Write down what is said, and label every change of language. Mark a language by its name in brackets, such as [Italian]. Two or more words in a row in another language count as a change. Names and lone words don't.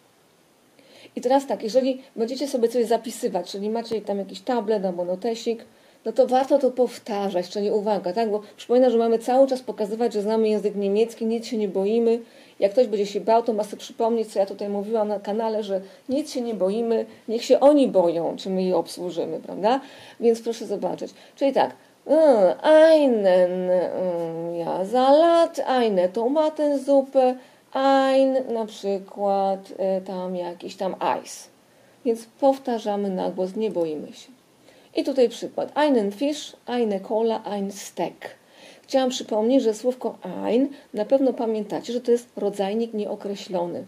[Polish] I teraz tak, jeżeli będziecie sobie coś zapisywać, czyli macie tam jakiś tablet albo notesik, no to warto to powtarzać, czyli uwaga, tak? Bo przypominam, że mamy cały czas pokazywać, że znamy język niemiecki, nic się nie boimy. Jak ktoś będzie się bał, to ma sobie przypomnieć, co ja tutaj mówiłam na kanale, że nic się nie boimy, niech się oni boją, czy my je obsłużymy, prawda? Więc proszę zobaczyć. Czyli tak, einen ja Salat, [German] eine Tomatensuppe, [Polish] ein na przykład tam jakiś tam Eis. Więc powtarzamy na głos, nie boimy się. I tutaj przykład. [German] Einen Fisch, eine Cola, ein Steak. [Polish] Chciałam przypomnieć, że słówko ein, na pewno pamiętacie, że to jest rodzajnik nieokreślony.